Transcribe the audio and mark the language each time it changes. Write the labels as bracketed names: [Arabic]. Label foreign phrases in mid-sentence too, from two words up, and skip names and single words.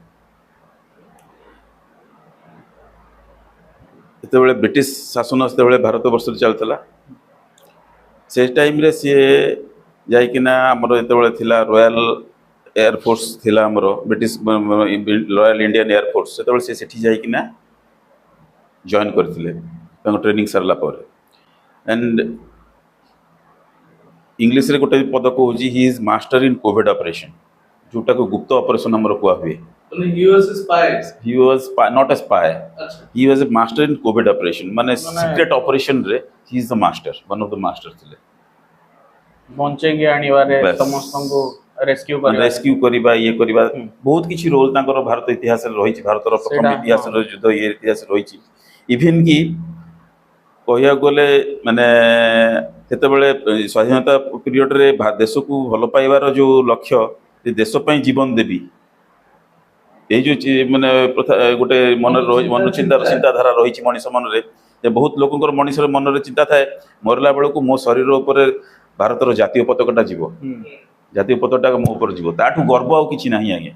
[Odia] ଯେତେବେଳେ ବ୍ରିଟିଶ ଶାସନ ସେତେବେଳେ ଭାରତ ବର୍ଷରେ ଚାଲୁଥିଲା, ସେ ଟାଇମରେ ସିଏ ଯାଇକିନା ଆମର ଯେତେବେଳେ ଥିଲା ରୟାଲ ଏୟାରଫୋର୍ସ ଥିଲା ଆମର ବ୍ରିଟିଶ ରୟାଲ ଇଣ୍ଡିଆନ ଏୟାରଫୋର୍ସ, ସେତେବେଳେ ସେ ସେଠି ଯାଇକିନା ଜଏନ୍ କରିଥିଲେ ତାଙ୍କ ଟ୍ରେନିଂ ସାରିଲା ପରେ। ଆଣ୍ଡ ଇଂଲିଶରେ ଗୋଟେ ପଦ କହୁଛି [English] he is master in covid operation, [Odia] ଯୋଉଟାକୁ ଗୁପ୍ତ ଅପରେସନ୍ ଆମର କୁହା ହୁଏ। [English] he was a spy. He was not a spy. [Odia] ଆଚ୍ଛା। [English] He was a master in COVID operation. ମାନେ secret operation ରେ he is the master, one of the master ଥିଲେ। [Odia] ବଞ୍ଚେଇକି ଆଣିବାରେ ବାସ୍। ସମସ୍ତଙ୍କୁ ରେସ୍କ୍ୟୁ କରିବା। ରେସ୍କ୍ୟୁ କରିବା, ଇଏ କରିବା, ବହୁତ କିଛି ରୋଲ ତାଙ୍କର ଭାରତ ଇତିହାସରେ ରହିଛି। ଭାରତର ପ୍ରଥମ ସେଇଟା, ଇତିହାସର ଯୁଦ୍ଧ ଇଏ ଇତିହାସ ରହିଛି। ଇଭିନ୍ କି କହିବାକୁ ଗଲେ ମାନେ ସେତେବେଳେ ସ୍ୱାଧୀନତା ପିରିୟଡରେ ଦେଶକୁ ଭଲ ପାଇବାର ଯୋଉ ଲକ୍ଷ୍ୟ, ଯେ ଦେଶ ପାଇଁ ଜୀବନ ଦେବି, ଏଇ ଯୋଉ ମାନେ ଗୋଟେ ମନରେ ଚିନ୍ତାଧାରା ରହିଛି ମଣିଷ ମନରେ, ଯେ ବହୁତ ଲୋକଙ୍କର ମଣିଷର ମନରେ ଚିନ୍ତା ଥାଏ ମରିଲା ବେଳକୁ ମୋ ଶରୀର ଉପରେ ଭାରତର ଜାତୀୟ ପତାକାଟା ଯିବ, ଜାତୀୟ ପତାକାଟା ମୋ ଉପରେ ଯିବ, ତାଠୁ ଗର୍ବ ଆଉ କିଛି ନାହିଁ ଆଜ୍ଞା।